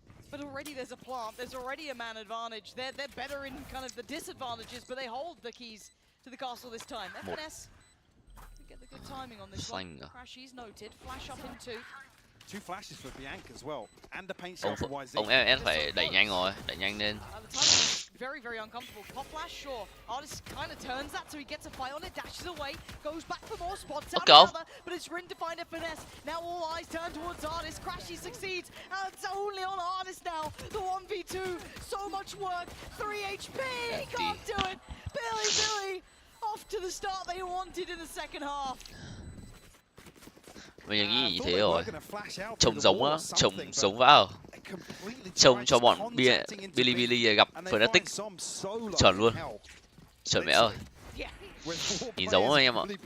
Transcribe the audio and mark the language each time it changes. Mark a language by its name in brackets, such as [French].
[English] But already there's a plant, there's already a man advantage. They're better in kind of the disadvantages, but they hold the keys to the castle this time. FNS, get the good timing on this one. Crashies noted, flash up in two. Two flashes for Bianca as well, and the paint shot for YZ. [Vietnamese] Ông em phải đẩy nhanh rồi, đẩy nhanh lên. [English] Very, very uncomfortable. Pop flash, sure. Artist kind of turns that, so he gets a fight on it, dashes away, goes back for more spots out another, but it's Rin to find a finesse. Now all eyes turn towards Artist. Crashy succeeds, and it's only on Artist now. The 1v2, so much work. 3 HP, he can't do it. Billy, off to the start they wanted in the second half. [Vietnamese] Mình nghĩ thế rồi. Trông giống á, trông giống vào. Trông cho bọn Billy gặp Fnatic chuẩn luôn. Chuẩn mẹ ơi. Nhìn giống anh em ạ.